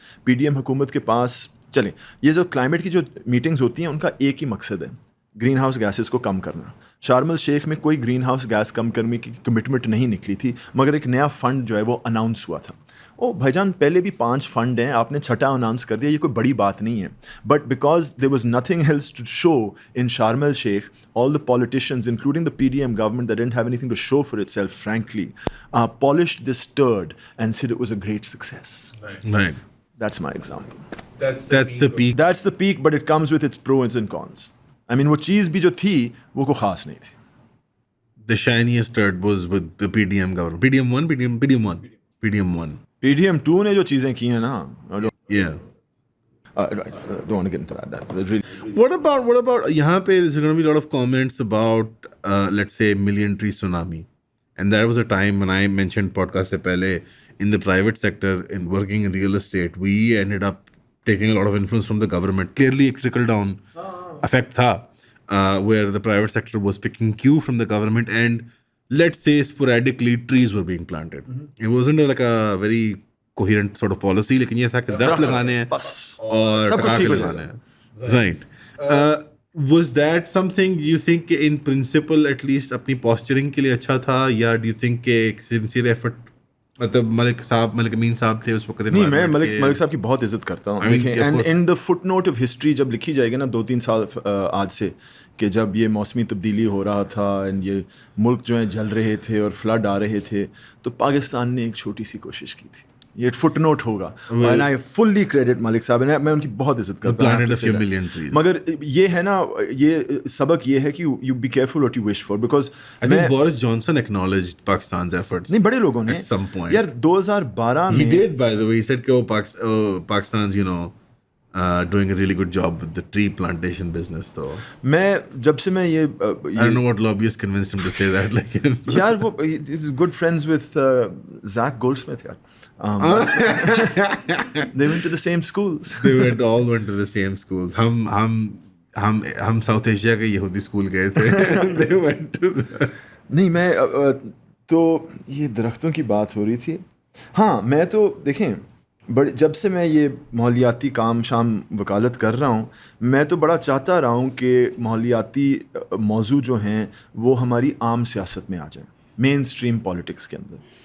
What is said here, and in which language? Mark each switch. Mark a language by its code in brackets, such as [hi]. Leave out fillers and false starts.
[ur] P D M حکومت کے پاس چلیں یہ جو کلائمیٹ کی جو میٹنگز ہوتی ہیں ان کا ایک ہی مقصد ہے, گرین ہاؤس گیسز کو کم کرنا. شارم الشیخ میں کوئی گرین ہاؤس گیس کم کرنے کی کمٹمنٹ نہیں نکلی تھی, مگر ایک نیا فنڈ جو ہے وہ اناؤنس ہوا تھا. او بھائی جان پہلے بھی 5 فنڈ ہیں, آپ نے 6واں اناؤنس کر دیا, یہ کوئی بڑی بات نہیں ہے. [en] But because there was nothing else to show in Sharm el Sheikh, all the politicians, including the PDM government that didn't have anything to show for itself, frankly, polished this turd and said it was a great success. Right. That's my example. That's the peak. That's the peak, but it comes with its pros and cons. I mean, [ur] وہ چیز بھی جو تھی وہ کوئی خاص نہیں تھی. [en] The shiniest turd was with the PDM government. PDM 1. [ur] PDM 2 نے جو چیزیں کی ہیں نا. [en] Yeah. Don't want to get into that. That's really. What about [ur] yahan pe [en] there's going to be a lot of comments about let's say million tree tsunami, and there was a time when I mentioned podcast [ur] se pehle [en] in the private sector in working in real estate we ended up taking a lot of influence from the government. Clearly a trickle down effect [ur] tha [en] where the private sector was picking cue from the government and let's say sporadically trees were being planted. It wasn't like a very coherent sort of policy, [ur] لیکن یہ تھا کہ درخت لگانے ہیں اور پٹاخے لگانے ہیں. Right. [en] Was that something you think in principle at least [ur] اپنی پوسچرنگ کے لیے اچھا تھا, یا [en] do you think کہ ایک sincere effort, [ur] مطلب ملک امین صاحب تھے اس وقت؟ نہیں, میں ملک صاحب کی بہت عزت کرتا ہوں. دیکھیں [en] and in the footnote of history [ur] جب لکھی جائے گی نا 2-3 سال آج سے, کہ جب یہ موسمی تبدیلی ہو رہا تھا اینڈ یہ ملک جو ہیں جل رہے تھے اور فلڈ آ رہے تھے, تو پاکستان نے ایک چھوٹی سی کوشش کی تھی. یہ فٹ نوٹ ہوگا, [en] and I fully credit [ur] ملک صاحب, میں ان کی بہت عزت کرتا ہوں. مگر یہ ہے نا, یہ سبق یہ ہے کہ [en] You be careful what you wish for, because Boris Johnson acknowledged Pakistan's efforts. [ur] نہیں, بڑے لوگوں نے یار 2012 میں [en] he did, by the way, he said کہ Pakistan's doing a really good job with the tree plantation business. So [ur] میں جب سے میں یہ [en] I don't know what lobbyist convinced him to say that, like [ur] یار وہ [en] he's good friends with Zach Goldsmith یار. They went to the same schools. They all went to the same schools. [ur] ہم south Asia کے یہودی school گئے تھے. [en] They went to the [ur] نہیں, میں تو یہ درختوں کی بات ہو رہی تھی. ہاں میں تو دیکھیں جب سے میں یہ ماحولیاتی کام شام وکالت کر رہا ہوں, میں تو بڑا چاہتا رہا ہوں کہ ماحولیاتی موضوع جو ہیں وہ ہماری عام سیاست میں آ جائیں, مین اسٹریم پالیٹکس کے اندر.